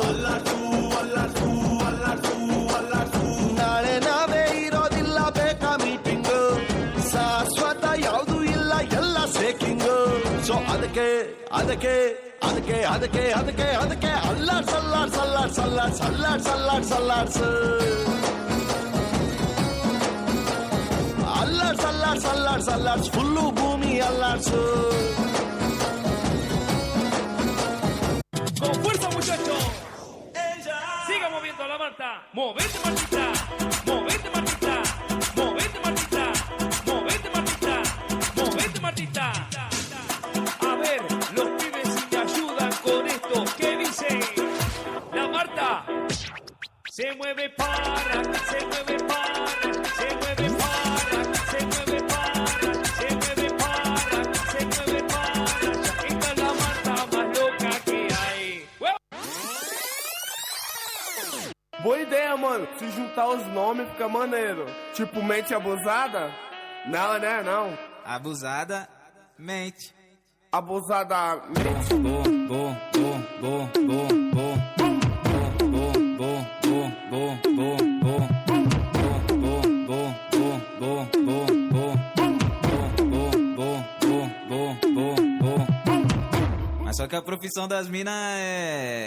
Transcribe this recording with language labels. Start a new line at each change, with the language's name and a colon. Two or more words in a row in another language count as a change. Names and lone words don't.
Kannada: ನಾಳೆ ನಾವೇ ಇರೋದಿಲ್ಲ ಬೇಕಾ ಮೀಟಿಂಗು ಶಾಶ್ವತ ಯಾವುದು ಇಲ್ಲ ಎಲ್ಲ ಸೇಕಿಂಗು ಸೊ ಅದಕ್ಕೆ ಅದಕ್ಕೆ ಅದಕ್ಕೆ ಅದಕ್ಕೆ ಅದಕ್ಕೆ ಅದಕ್ಕೆ ಅಲ್ಲಾಡ್ಸು ಅಲ್ಲಾಡ್ಸ್ ಫುಲ್ಲು ಭೂಮಿ ಅಲ್ಲಾಡ್ಸು.
Spanish: Con fuerza, muchachos. Siga moviendo la manta. Movete, Martita. Movete, Martita. Movete, Martita. Movete, Martita. Movete, Martita. A ver, los pibes si me ayudan con esto. ¿Qué dice? La Marta. Se mueve para, se mueve para, se mueve para, se mueve para, se mueve para, se mueve para. Esta es la Marta más loca que hay.
Portuguese: Boa ideia, mano. Se juntar os nomes fica maneiro. Tipo, mente abusada? Não, né? Não. Abusada, mente. Abusada mente. Mas só que a profissão das minas é...